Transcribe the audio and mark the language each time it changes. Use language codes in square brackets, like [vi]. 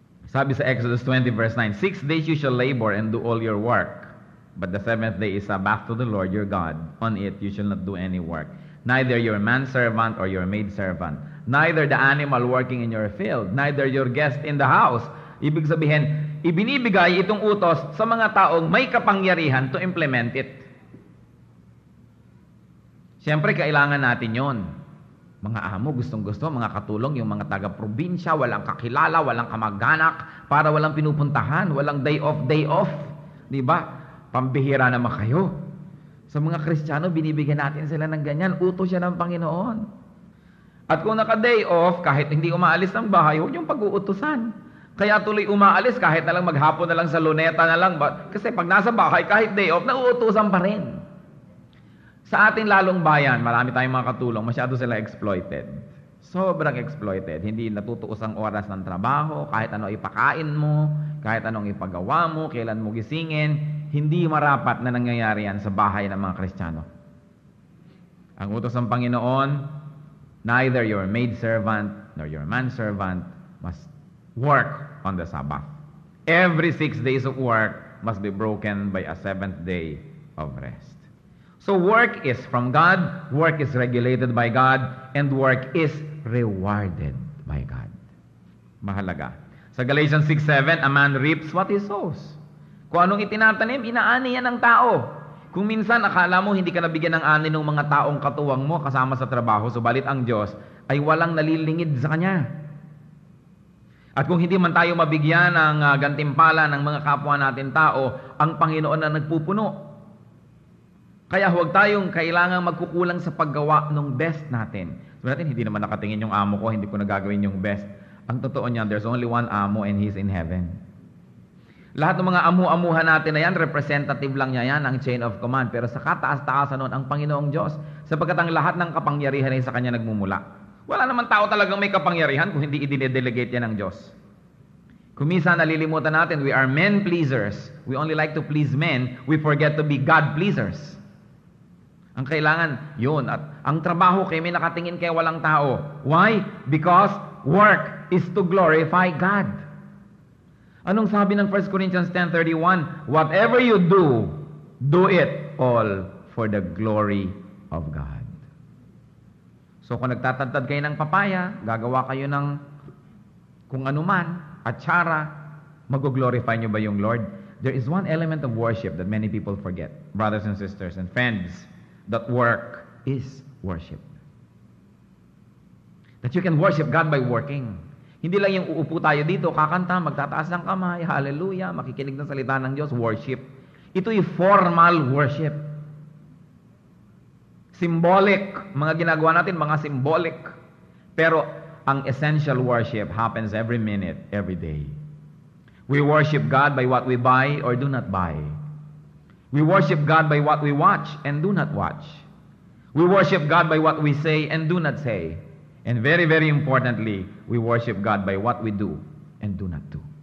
[tl] Sabi sa [en] Exodus 20 verse 9, 6 days you shall labor and do all your work. But the 7th day is Sabbath to the Lord your God. On it you shall not do any work. Neither your manservant or your maidservant. Neither the animal working in your field. Neither your guest in the house. [tl] Ibig sabihin, ibinibigay itong utos sa mga taong may kapangyarihan [en] to implement it. [tl] Siyempre, kailangan natin yon. Mga amo, gustong-gusto, mga katulong, yung mga taga-probinsya, walang kakilala, walang kamag-anak, para walang pinupuntahan, walang day off. Di ba? Pambihira naman kayo. Sa mga Kristiyano, binibigyan natin sila ng ganyan. Utos siya ng Panginoon. At kung naka-day off, kahit hindi umaalis ng bahay, huwag yung pag-uutusan. Kaya tuloy umaalis, kahit na lang maghapon na lang sa luneta na lang. Kasi pag nasa bahay, kahit day off, nauutusan pa rin. Sa ating lalong bayan, marami tayong mga katulong, masyado sila exploited. Sobrang exploited. Hindi natutuos ang oras ng trabaho, kahit ano ipakain mo, kahit anong ipagawa mo, kailan mo gisingin, hindi marapat na nangyayari yan sa bahay ng mga Kristiyano. Ang utos ng Panginoon, [en] neither your maidservant nor your manservant must work on the Sabbath. Every 6 days of work must be broken by a 7th day of rest. So work is from God, work is regulated by God, and work is rewarded by God. [tl] Mahalaga. [en] Sa Galatians 6:7, a man reaps what he sows. [tl] Kung anong itinatanim, inaani yan ng tao. Kung minsan akala mo hindi ka nabigyan ng ani ng mga taong katuwang mo kasama sa trabaho, subalit ang Diyos ay walang nalilingid sa Kanya. At kung hindi man tayo mabigyan ng gantimpala ng mga kapwa natin tao, ang Panginoon na nagpupuno. Kaya huwag tayong kailangang magkukulang sa paggawa ng best natin. Sabi natin, hindi naman nakatingin yung amo ko, hindi ko nagagawin yung best. Ang totoo niyan, [en] there's only one amo and He's in heaven. [tl] Lahat ng mga amu-amuhan natin na yan, representative lang niya yan, ang chain of command. Pero sa kataas-taasan nun, ang Panginoong Diyos, sapagkat ang lahat ng kapangyarihan ay sa Kanya nagmumula. Wala naman tao talagang may kapangyarihan kung hindi i-delegate yan ng Diyos. Kung minsan nalilimutan natin, [en] we are men pleasers. We only like to please men. We forget to be God pleasers. [tl] Ang kailangan, yun. At ang trabaho kayo may nakatingin kaya walang tao. [en] Why? Because work is to glorify God. [tl] Anong sabi ng [en] 1 Corinthians 10:31? Whatever you do, do it all for the glory of God. [tl] So kung nagtatadtad kayo ng papaya, gagawa kayo ng kung anuman, atsara, mag-glorify nyo ba yung Lord? [en] There is one element of worship that many people forget, brothers and sisters and friends, that work is worship. That you can worship God by working. [tl] Hindi lang yung uupo tayo dito, kakanta, magtataas ng kamay, hallelujah, makikinig ng salita ng Diyos, worship. Ito yung formal worship. [en] Symbolic. [tl] Mga ginagawa natin, mga symbolic. Pero ang [en] essential worship happens every minute, every day. We worship God by what we buy or do not buy. We worship God by what we watch and do not watch. We worship God by what we say and do not say. And very, very importantly, we worship God by what we do and do not do.